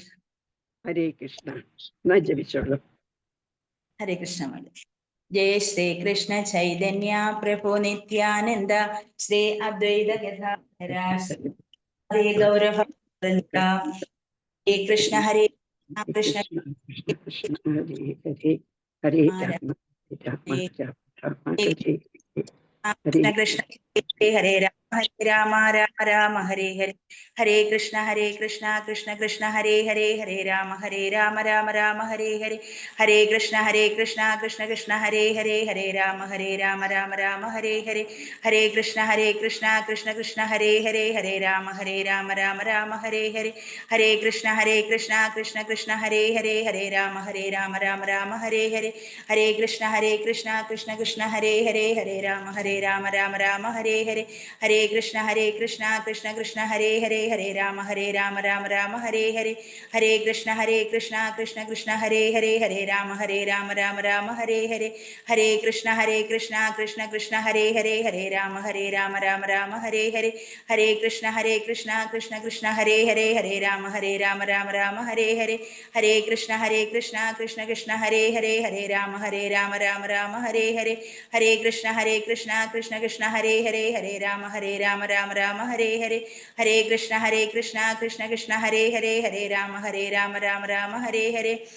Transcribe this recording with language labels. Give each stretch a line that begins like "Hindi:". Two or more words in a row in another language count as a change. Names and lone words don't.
Sanskrit: हरे कृष्ण.
Malayalam: എന്നാ ജപിച്ചോളൂ.
Sanskrit: हरे कृष्ण. जय श्री कृष्ण चैतन्य प्रभु नित्यानन्द श्री अद्वैत गदाधर हरे गौरव हरे कृष्ण हरे कृष्ण ഹരേ കൃഷ്ണ कृष्ण हरे हरे हरे राम राम राम हरे कृष्ण कृष्ण हरे राम राम राम हरे हरे. हरे कृष्ण कृष्ण कृष्ण हरे हरे हरे राम राम राम हरे हरे. हरे कृष्ण कृष्ण कृष्ण हरे हरे हरे राम राम राम हरे हरे. हरे कृष्ण कृष्ण हरे हरे हरे राम राम हरे हरे. हरे कृष्ण कृष्ण हरे हरे हरे राम राम हरे हरे. हरे कृष्ण कृष्ण कृष्ण हरे हरे हरे राम राम हरे हरे हरे, हरे कृष्ण कृष्ण कृष्ण हरे हरे, हरे राम राम राम हरे हरे, हरे कृष्ण कृष्ण कृष्ण हरे हरे, हरे राम राम राम हरे हरे, हरे कृष्ण कृष्ण कृष्ण हरे हरे, हरे राम राम राम हरे हरे, हरे कृष्ण कृष्ण कृष्ण हरे हरे, हरे राम राम राम हरे हरे, हरे कृष्ण कृष्ण कृष्ण हरे हरे, हरे राम राम राम हरे हरे, हरे कृष्ण कृष्ण कृष्ण हरे हरे, हरे राम राम राम हरे हरे, हरे कृष्ण कृष्ण कृष्ण हरे हरे, हरे राम राम हरे हरे,